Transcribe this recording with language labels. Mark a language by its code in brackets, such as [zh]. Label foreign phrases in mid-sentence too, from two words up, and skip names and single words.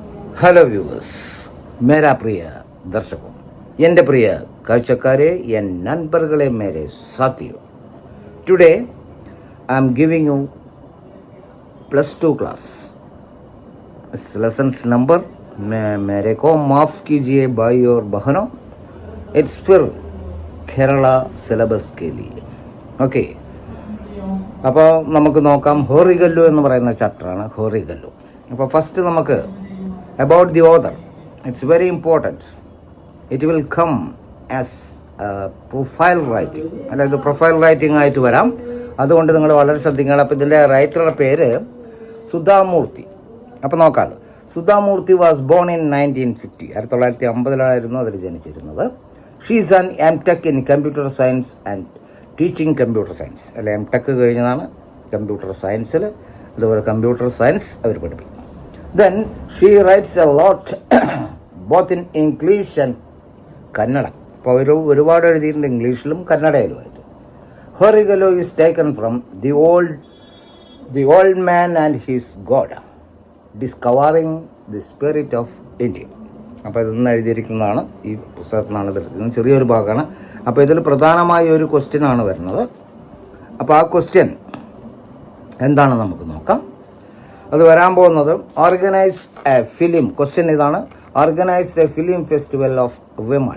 [en] hello viewers, [hi] मेरा प्रिय दर्शको, [ml] എൻ്റെ പ്രിയ കാഴ്ചക്കാരെ, [ta] என் நண்பர்களே, [hi] मेरे साथियो. [en] today I am giving you +2 class lessons number [hi] मेरे को माफ़ कीजिए भाई और बहनों, [en] इट्स फिर കേരള സിലബസ് [hi] के लिए. [ml] ഓക്കെ, അപ്പോൾ നമുക്ക് നോക്കാം. ഹോറിഗല്ലു എന്ന് പറയുന്ന ചാപ്റ്ററാണ് ഹോറിഗല്ലു. അപ്പോൾ ഫസ്റ്റ് നമുക്ക് [en] about the author. It's very important. It will come as profile writing. [ml] അതായത് പ്രൊഫൈൽ റൈറ്റിംഗ് ആയിട്ട് വരാം. അതുകൊണ്ട് നിങ്ങൾ വളരെ ശ്രദ്ധിക്കണം. അപ്പോൾ ഇതിൻ്റെ റൈറ്ററുടെ പേര് സുധാമൂർത്തി. അപ്പോൾ നോക്കാമല്ലോ. [en] Sudha Murthy was born in 1950. [ml] 1950 അതിൽ ജനിച്ചിരുന്നത്. [en] she is an M.Tech in computer science and teaching computer science. [ml] അല്ല, M.Tech കഴിഞ്ഞതാണ് കമ്പ്യൂട്ടർ സയൻസിൽ. അതുപോലെ കമ്പ്യൂട്ടർ സയൻസ് അവർ പഠിപ്പിക്കും. [en] Then she writes a lot both in English and Kannada. [ml] അപ്പോൾ ഒരുപാട് എഴുതിയിട്ടുണ്ട് ഇംഗ്ലീഷിലും കന്നഡയിലുമായിട്ട്. [en] Horigallu is taken from The Old Man and His God, Discovering the Spirit of India. [ml] അപ്പോൾ ഇതൊന്ന് എഴുതിയിരിക്കുന്നതാണ്, ഈ പുസ്തകത്തിനാണ് എടുത്തിരിക്കുന്നത്. ചെറിയൊരു ഭാഗമാണ്. അപ്പോൾ ഇതിൽ പ്രധാനമായ ഒരു ക്വസ്റ്റ്യനാണ് വരുന്നത്. അപ്പോൾ ആ ക്വസ്റ്റ്യൻ എന്താണെന്ന് നമുക്ക് നോക്കാം. അത് വരാൻ പോകുന്നത് [en] organise a film. ക്വസ്റ്റ്യൻ ഇതാണ്: organise a film festival of women.